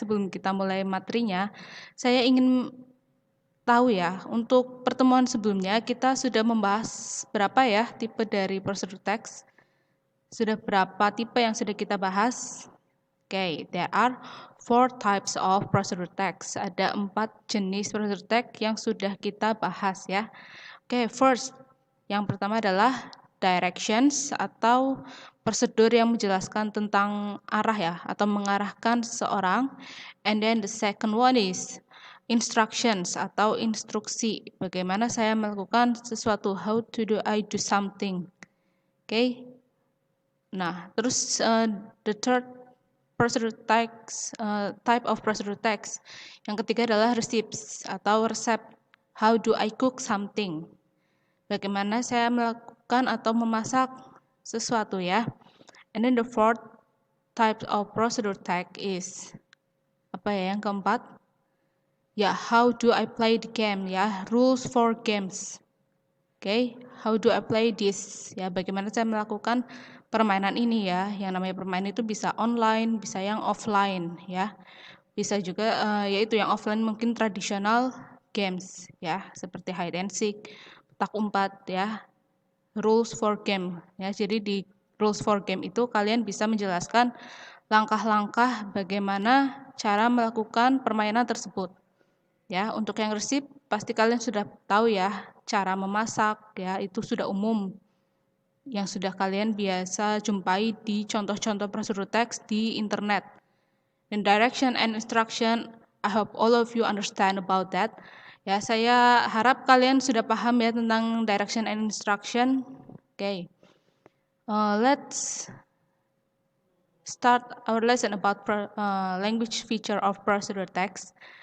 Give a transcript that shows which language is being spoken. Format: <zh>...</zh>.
<id>Sebelum kita mulai materinya, saya ingin tahu ya, untuk pertemuan sebelumnya kita sudah membahas berapa ya tipe dari prosedur text? Sudah berapa tipe yang sudah kita bahas?</id> <en>Okay, there are 4 types of procedure text.</en> <id>Ada 4 jenis procedure text yang sudah kita bahas ya.</id> <en>Okay, first,</en> <id>yang pertama adalah directions atau prosedur yang menjelaskan tentang arah ya, atau mengarahkan seseorang.</id> <en>And then the second one is instructions</en> <id>atau instruksi. Bagaimana saya melakukan sesuatu,</id> <en>how to do I do something. Okay.</en> <id>Nah, terus</id> <en>the third procedure text, type of procedure text.</en> <id>Yang ketiga adalah</id> <en>receipts</en> <id>atau resep.</id> <en>How do I cook something?</en> <id>Bagaimana saya melakukan atau memasak sesuatu ya.</id> <en>And then the fourth type of procedure text is</en> <id>apa ya yang keempat?</id> <en>Ya, how do I play the game ya, rules for games. Okay, how do I play this?</en> <id>Ya, bagaimana saya melakukan permainan ini ya. Yang namanya permainan itu bisa online, bisa yang offline ya. Bisa juga yaitu yang offline mungkin tradisional games ya, seperti hide and seek, petak umpat ya. Rules for game ya. Jadi di rules for game itu kalian bisa menjelaskan langkah-langkah bagaimana cara melakukan permainan tersebut. Ya, untuk yang resep pasti kalian sudah tahu ya, cara memasak ya, itu sudah umum yang sudah kalian biasa jumpai di contoh-contoh prosedur teks di internet. Dan</id> <en>direction and instruction, I hope all of you understand about that.</en> <id>Ya, saya harap kalian sudah paham ya tentang direction and instruction. Okay.</id> <en>Let's start our lesson about language feature of prosedur text.</en>